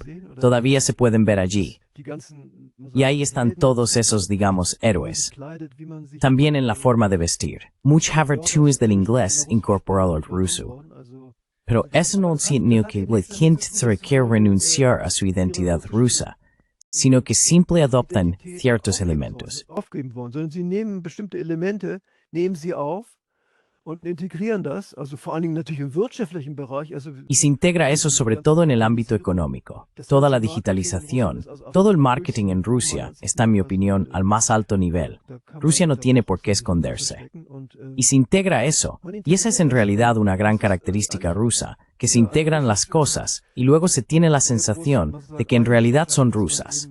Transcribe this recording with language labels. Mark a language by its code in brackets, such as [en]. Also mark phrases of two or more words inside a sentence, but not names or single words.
[es] Todavía se pueden ver allí. Y ahí están todos esos, digamos, héroes. También en la forma de vestir. Muchas virtudes del inglés incorporado al ruso. Pero eso no significa que la gente quiera renunciar a su identidad rusa, sino que simplemente adoptan ciertos elementos. [de] Aufgeben wollen, sondern sie nehmen bestimmte Elemente, nehmen sie auf und integrieren das, also vor allen Dingen natürlich im wirtschaftlichen Bereich. Also [es] Y se integra eso sobre todo en el ámbito económico. Toda la digitalización, todo el marketing en Rusia está, en mi opinión, al más alto nivel. Rusia no tiene por qué esconderse. Y se integra eso, y esa es en realidad una gran característica rusa, que se integran las cosas y luego se tiene la sensación de que en realidad son rusas.